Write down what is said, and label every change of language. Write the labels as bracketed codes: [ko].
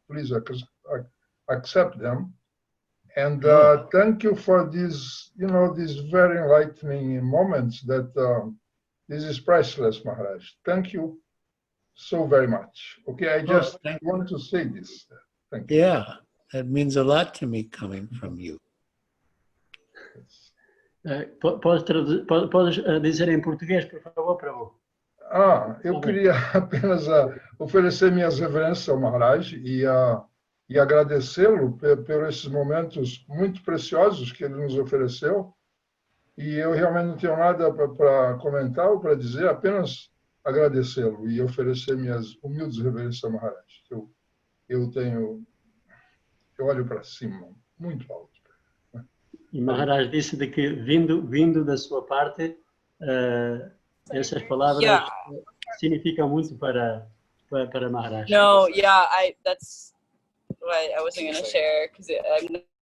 [en] Please accept them. And thank you for these, these very enlightening moments that this is priceless, Maharaj. Thank you so very much. Okay, I just want to say this. Thank you. Yeah, that means a lot to me coming from you. [pt] Podes dizer em português, por favor, Prabhu? Eu queria apenas oferecer minhas reverências ao Maharaj e agradecê-lo por esses momentos muito preciosos que ele nos ofereceu. E eu realmente não tenho nada para comentar ou para dizer, apenas agradecê-lo e oferecer minhas humildes reverências ao Maharaj. Eu olho para cima, muito alto. E Maharaj disse de que vindo da sua parte, essas palavras significam muito para Maharaj. [en] No, yeah, that's what I wasn't going to share because I'm.